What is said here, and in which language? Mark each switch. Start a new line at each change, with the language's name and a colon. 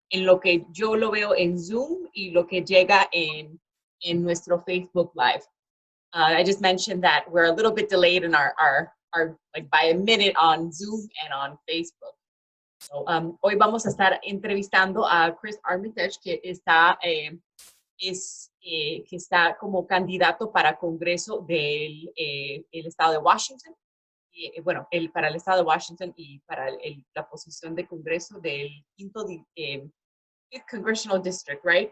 Spanish: en lo que yo lo veo en Zoom y lo que llega en nuestro Facebook Live.
English: I just mentioned that we're a little bit delayed in our like by a minute on Zoom and on Facebook.
Spanish: So, hoy vamos a estar entrevistando a Chris Armitage, que está, que está como candidato para Congreso del el estado de Washington. Bueno, para el estado de Washington y para la posición de Congreso del Fifth Congressional District, right?